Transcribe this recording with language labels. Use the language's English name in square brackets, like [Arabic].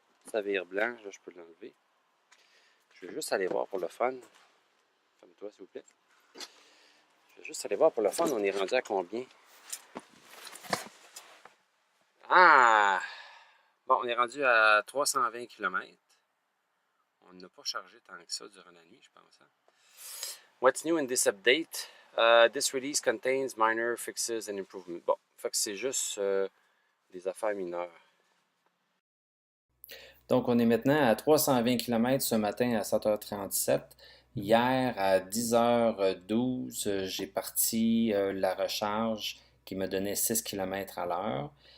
[French] Ça vire blanc, là je peux l'enlever. Je vais juste aller voir pour le fun. Ferme-toi s'il vous plaît. Je vais juste aller voir pour le fun, on est rendu à combien? Ah! Bon, on est rendu à 320 km. On n'a pas chargé tant que ça durant la nuit, je pense. Hein? [English] What's new in this update? This release contains minor fixes and improvements. [French] Bon, fait que c'est juste des affaires mineures. Donc, on est maintenant à 320 km ce matin à 7h37. Hier, à 10h12, j'ai parti la recharge qui me donnait 6 km à l'heure.